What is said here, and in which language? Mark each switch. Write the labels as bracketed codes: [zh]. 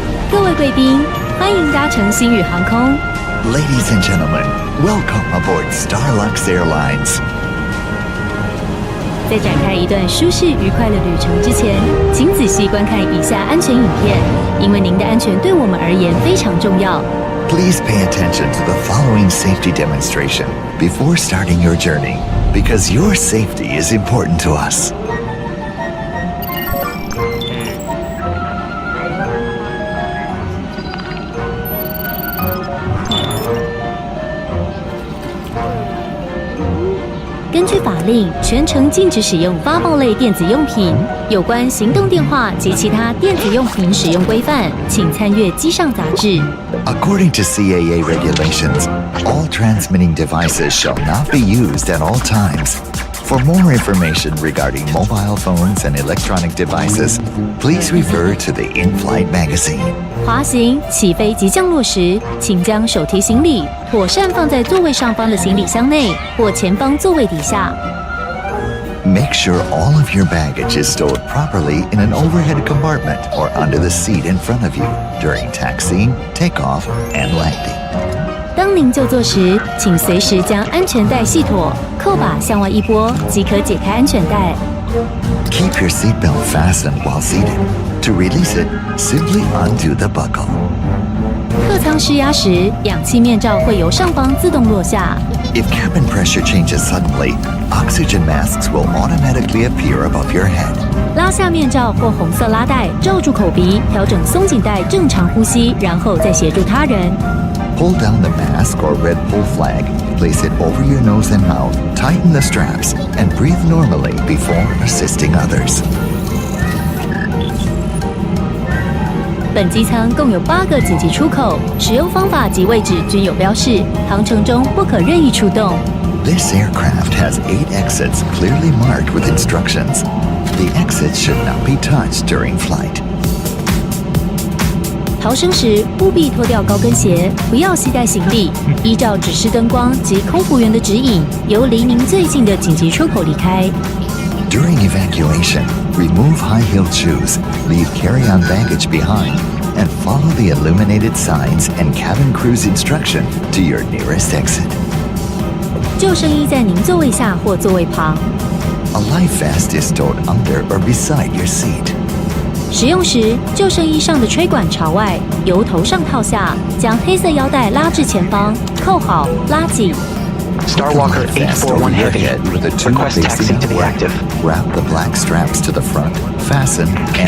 [zh] 各位贵宾，欢迎搭乘星宇航空。 [en] Ladies and gentlemen, welcome aboard Starlux Airlines. [zh] 在展开一段舒适愉快的旅程之前，请仔细观看以下安全影片，因为您的安全对我们而言非常重要。 [en] Please pay attention to the following safety demonstration before starting your journey, because your safety is important to us. [zh] 根据法令，全程禁止使用发报类电子用品。有关行动电话及其他电子用品使用规范，请参阅机上杂志。 [en] According to CAA regulations, all transmitting devices shall not be used at all times. For more information regarding mobile phones and electronic devices, please refer to the in-flight magazine. [zh] 滑行、起飞及降落时，请将手提行李妥善放在座位上方的行李箱内或前方座位底下。 [en] Make sure all of your baggage is stored properly in an overhead compartment or under the seat in front of you during taxiing, takeoff, and landing. [zh] 当您就座时，请随时将安全带系妥，扣把向外一拨即可解开安全带。 [en] Keep your seatbelt fastened while seated. To release it, simply undo the buckle. [zh] 客舱失压时，氧气面罩会由上方自动落下。 [en] If cabin pressure changes suddenly, oxygen masks will automatically appear above your head. [zh] 拉下面罩或红色拉带，罩住口鼻，调整松紧带，正常呼吸，然后再协助他人。 [en] Pull down the mask or red pull flag, place it over your nose and mouth, tighten the straps, and breathe normally before assisting others. [zh] 本机舱共有8个紧急出口，使用方法及位置均有标示，航程中不可任意出动。 [en] This aircraft has 8 exits clearly marked with instructions. The exits should not be touched during flight. [zh] 逃生时务必脱掉高跟鞋，不要携带行李，依照指示灯光及空服员的指引，由离您最近的紧急出口离开。 [en] During evacuation, remove high-heeled shoes, leave carry-on baggage behind, and follow the illuminated signs and cabin crew's instruction to your nearest exit. [zh] 救生衣在您座位下或座位旁。 [en] A life vest is stored under or beside your seat. [zh] 使用时，救生衣上的吹管朝外，由头上套下，将黑色腰带拉至前方，扣好，拉紧。 [en] Starwalker 841 Heavy. Request taxi to the active. Wrap the black straps to the front, fasten, and